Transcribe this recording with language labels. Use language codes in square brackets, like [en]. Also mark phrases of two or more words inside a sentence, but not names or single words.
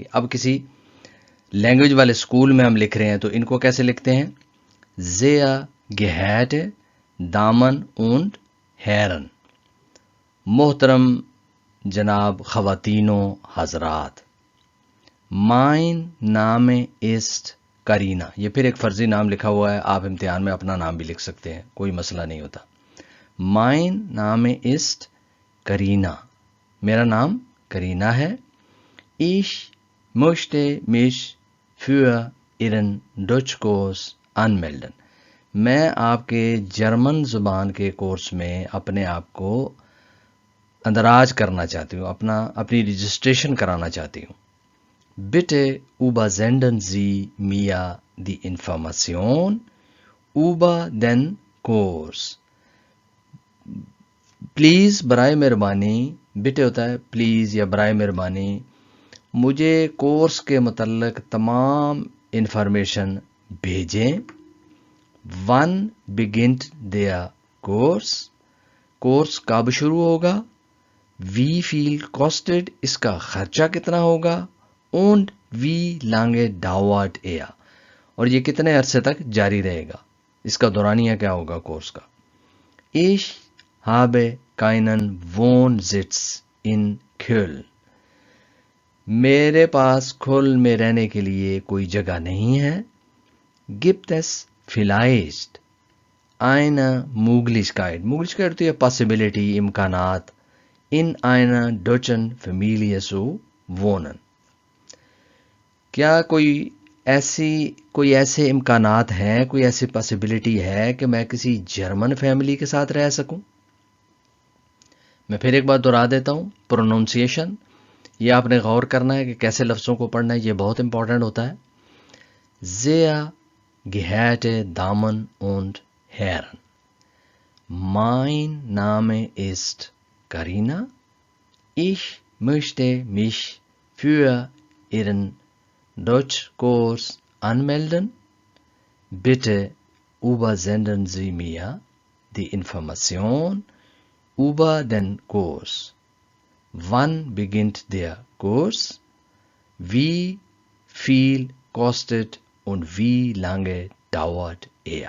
[ur] اب کسی لینگویج والے اسکول میں ہم لکھ رہے ہیں تو ان کو کیسے لکھتے ہیں، [de] Sehr geehrte Damen und Herren, [ur] محترم جناب خواتینوں حضرات، [de] Mein Name ist Karina, [ur] یہ پھر ایک فرضی نام لکھا ہوا ہے، آپ امتحان میں اپنا نام بھی لکھ سکتے ہیں، کوئی مسئلہ نہیں ہوتا۔ [de] Mein Name ist Karina, [ur] میرا نام کرینا ہے۔ [de] ich möchte mich für ihren Deutschkurs anmelden، [ur] میں آپ کے جرمن زبان کے کورس میں اپنے آپ کو اندراج کرنا چاہتی ہوں، اپنی رجسٹریشن کرانا چاہتی ہوں۔ [de] bitte übersenden Sie mir die Information über den Kurs، [ur] پلیز برائے مہربانی، بٹے ہوتا ہے پلیز یا برائے مہربانی، مجھے کورس کے متعلق تمام انفارمیشن بھیجیں۔ [de] Wann beginnt der Kurs, [ur] کورس کب شروع ہوگا، [de] wie viel kostet, [ur] اس کا خرچہ کتنا ہوگا، [de] und wie lange dauert er, [ur] اور یہ کتنے عرصے تک جاری رہے گا، اس کا دورانیہ کیا ہوگا کورس کا۔ [de] ich habe keinen Wohnsitz in Köln، [ur] میرے پاس کھولن میں رہنے کے لیے کوئی جگہ نہیں ہے۔ [de] gibt es vielleicht eine Möglichkeit، Möglichkeit [ur] ہوتی ہے possibility، امکانات، [de] in einer deutschen Familie zu wohnen، [ur] کیا کوئی ایسے امکانات ہیں، کوئی ایسی پاسبلٹی ہے کہ میں کسی جرمن فیملی کے ساتھ رہ سکوں۔ میں پھر ایک بار دہرا دیتا ہوں، پروننسیشن، یہ آپ نے غور کرنا ہے کہ کیسے لفظوں کو پڑھنا ہے، یہ بہت امپورٹنٹ ہوتا ہے۔ [de] sehr geehrte Damen und Herren، mein Name ist Karina، ich möchte mich für Ihren Deutschkurs anmelden، bitte übersenden Sie mir die Information über den Kurs، wann beginnt der Kurs, wie viel kostet und wie lange dauert er।